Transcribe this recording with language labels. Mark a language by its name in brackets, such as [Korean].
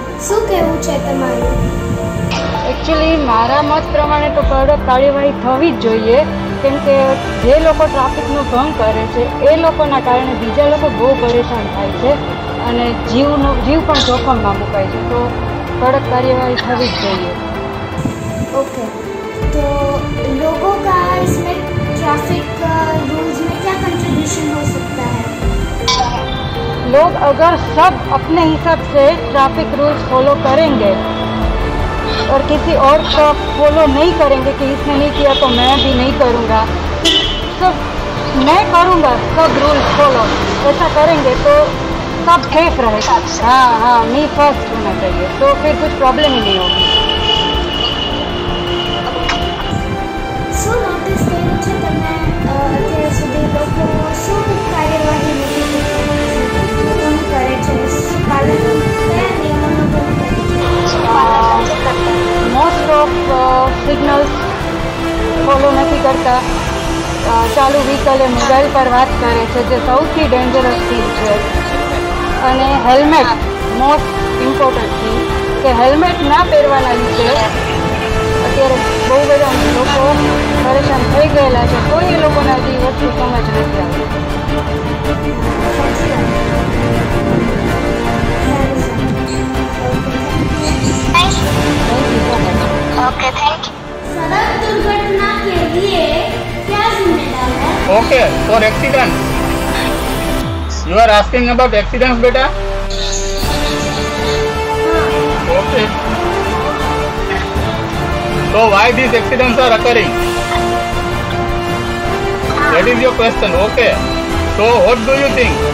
[Gujarati] શું કહેવું છે તમારું? એકચ્યુઅલી મારા મત પ્રમાણે તો કડક કાર્યવાહી થવી જ જોઈએ, કેમ કે જે લોકો ટ્રાફિકનો ભંગ કરે છે એ લોકોના કારણે બીજા લોકો બહુ પરેશાન થાય છે અને જીવ પણ જોખમમાં મુકાય છે। તો કડક કાર્યવાહી થવી જ જોઈએ। [Hindi] ओके, तो लोगों का इसमें ट्रैफिक रूल्स में क्या कंट्रीब्यूशन हो सकता है? लोग अगर सब अपने हिसाब से ट्रैफिक रूल्स फॉलो करेंगे और किसी और को फॉलो नहीं करेंगे कि इसने नहीं किया तो मैं भी नहीं करूँगा, सब मैं करूँगा सब रूल्स फॉलो, ऐसा करेंगे तो सब सेफ रहेगा। हाँ, [English] me first [Hindi] होना चाहिए, तो फिर कुछ प्रॉब्लम ही नहीं होगी। [Gujarati] શું નોટિસ કર્યું છે તમે અત્યાર સુધી લોકો શું કાર્યવાહી લોકોનું કરે છે? પાલન કયા નિયમોનું પાલન કરે છે? [English] Most of signals follow નથી કરતા। [Gujarati] ચાલુ વ્હીકલે મોબાઈલ પર વાત કરે છે જે સૌથી [English] dangerous thing [Gujarati] છે। અને હેલ્મેટ [English] most important thing [Gujarati] કે હેલ્મેટ ના પહેરવાના લીધે અત્યારે બહુ બધા લોકો પરેશાન થઈ ગયેલા છે, કોઈ એ લોકોને હજી વસ્તુ સમજ નથી આવતી. [English] Okay thank you. [Hindi] सड़क दुर्घटना के लिए क्या जिम्मेदार है? [English] Okay, for accident. You are asking about accidents, beta? Okay. So why these accidents are occurring? That is your question. Okay. So what do you think?